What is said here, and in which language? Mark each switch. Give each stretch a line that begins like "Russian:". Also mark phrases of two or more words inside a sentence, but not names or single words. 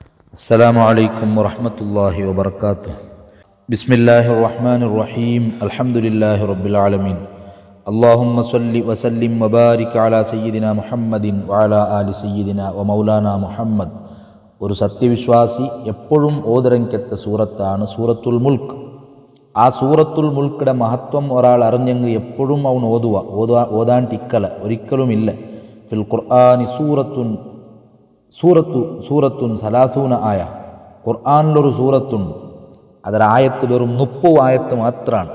Arabic: السلام عليكم ورحمة الله وبركاته. بسم الله الرحمن الرحيم. الحمد لله رب العالمين. اللهم صل وسلم وبارك على سيدنا محمد وعلى آل سيدنا ومولانا محمد.
Malayalam: ഒരു സത്യവിശ്വാസി എപ്പോഴും ഓതരങ്കെത്ത സൂറത്താണ് സൂറത്തുൽ മുൽക്ക്. ആ സൂറത്തുൽ മുൽക്കിടെ മഹത്വം ഒരാൾ അറിഞ്ഞെങ്കിൽ എപ്പോഴും അവൻ ഓതാണ്ടിക്കല ഒരിക്കലുമില്ല.
Arabic: في القرآن سورة ثلاثون
Malayalam: ആയ, ഖുർആനിലൊരു സൂറത്തുണ്ട്, അതിലായത്ത് വെറും 30 ആയത്ത് മാത്രമാണ്.